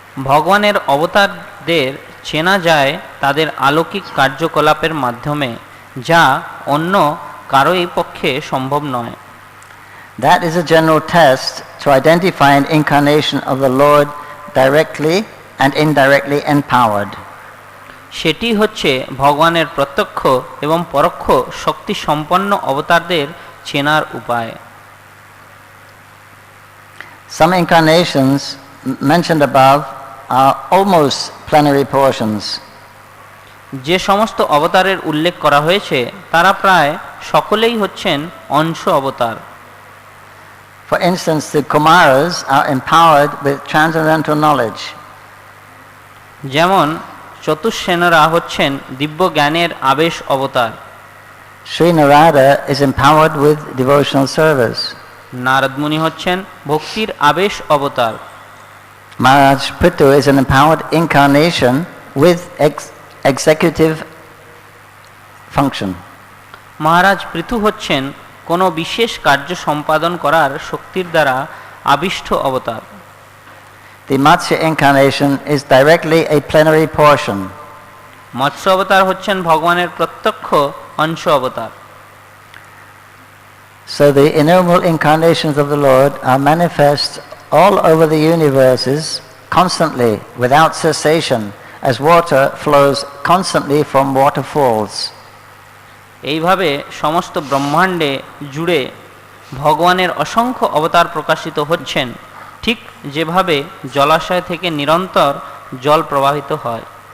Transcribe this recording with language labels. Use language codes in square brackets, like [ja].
[bn] ভগবানের অবতারদের চেনা যায় তাদের অলৌকিক কার্যকলাপের মাধ্যমে, যা অন্য কারোই পক্ষে সম্ভব নয়। [en] That is a general test to identify an incarnation of the Lord directly and indirectly empowered. [bn] সেটি হচ্ছে ভগবানের প্রত্যক্ষ এবং পরোক্ষ শক্তি সম্পন্ন অবতারদের চেনার উপায়। [en] Some incarnations mentioned above are almost plenary portions. [bn] যে সমস্ত অবতারের উল্লেখ করা হয়েছে তারা প্রায় সকলেই হচ্ছেন অংশ অবতার। [en] For instance, the Kumaras are empowered with transcendental knowledge. [bn] যেমন চতুষ্সেনরা হচ্ছেন দিব্য জ্ঞানের আবেশ অবতার। [en] Sri Narada is empowered with devotional service. [bn] Narad মুনি হচ্ছেন ভক্তির আবেশ অবতার। [en] Maharaj Prithu is an empowered incarnation with executive function. [bn] মহারাজ পৃথু হচ্ছেন কোনো বিশেষ কার্য সম্পাদন করার শক্তির দ্বারা আবিষ্ট অবতার। [en] The Matsya incarnation is directly a plenary portion. [bn] মৎস্য অবতার হচ্ছেন ভগবানের প্রত্যক্ষ অংশ অবতার। [en] So the innumerable incarnations of the Lord are manifest all over the universes constantly, without cessation, as water flows constantly from waterfalls. [bn] এইভাবে সমস্ত ব্রহ্মাণ্ডে জুড়ে ভগবানের অসংখ্য অবতার প্রকাশিত হচ্ছেন, ঠিক যেভাবে জলাশয় থেকে নিরন্তর জল প্রবাহিত হয়।